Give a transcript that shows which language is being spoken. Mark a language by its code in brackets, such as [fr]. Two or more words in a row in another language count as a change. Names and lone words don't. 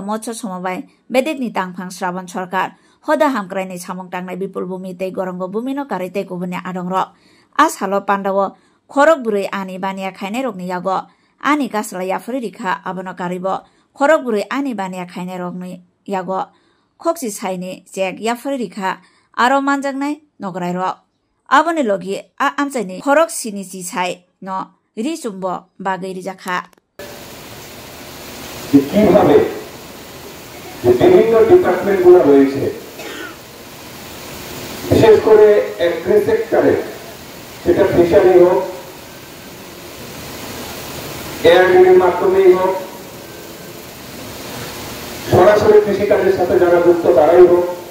[brx] मत्स्य समबाय बेदिकनि तांफां श्रावण सरकार हदा हामक्राइनि सामं टांनाय बिपुल भूमि तै गरंग भूमिनो कारै तै गुबुननि आदंर आ सालो पान्दाव खरक बुरै आनि बानिया खायनाय रगनि यागो आनि गासला याफुरि रिखा आबनो कारिब खरक बुरै आनि बानिया खायनाय रगनि यागो खोक्सि साइनि जेक याफुरि रिखा आरो मानजांनाय नगराय रग आबोनि लगी आ आमचाइनि खरक सिनि जिसाइ न रिचुम्ब बागै रिजाखा [bn] কিভাবে যে বিভিন্ন ডিপার্টমেন্ট গুলো রয়েছে বিশেষ করে [en] agri sector [bn] সেটা ফিশারি হোক এয়ারডির মাধ্যমেই হোক সরাসরি কৃষিকাজের সাথে যারা যুক্ত তারাই হোক